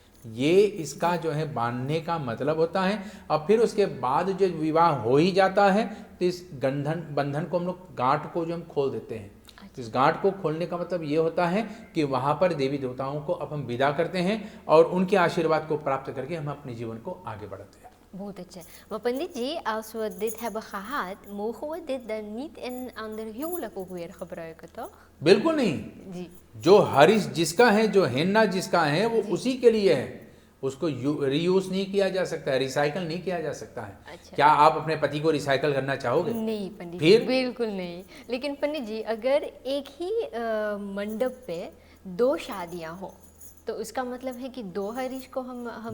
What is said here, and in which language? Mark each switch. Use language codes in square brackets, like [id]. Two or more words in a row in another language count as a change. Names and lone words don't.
[hns] ये इसका जो है बांधने का मतलब होता है। और फिर उसके बाद जो विवाह हो ही जाता है तो इस बंधन को हम लोग, गांठ को जो हम खोल देते हैं। तो इस गांठ को खोलने का मतलब ये होता है कि वहाँ पर देवी देवताओं को अब हम विदा करते हैं और उनके आशीर्वाद को प्राप्त करके हम अपने जीवन को आगे बढ़ाते हैं। [nl] Goed, maar panditji, als we dit hebben gehad, mogen we dit dan niet in een ander huwelijk ook weer gebruiken, toch? [hns] बिल्कुल नहीं जी। जो हरिश जिसका है, जो हेन्ना जिसका है, वो उसी के लिए है। उसको रीयूज नहीं किया जा सकता है, रिसाइकल नहीं किया जा सकता है। अच्छा। क्या आप अपने पति को रिसाइकल करना चाहोगे? नहीं पंडित फिर? जी, बिल्कुल नहीं। लेकिन पंडित जी, अगर एक ही मंडप पे दो शादियां हो तो उसका मतलब है कि दो हरीश को हमें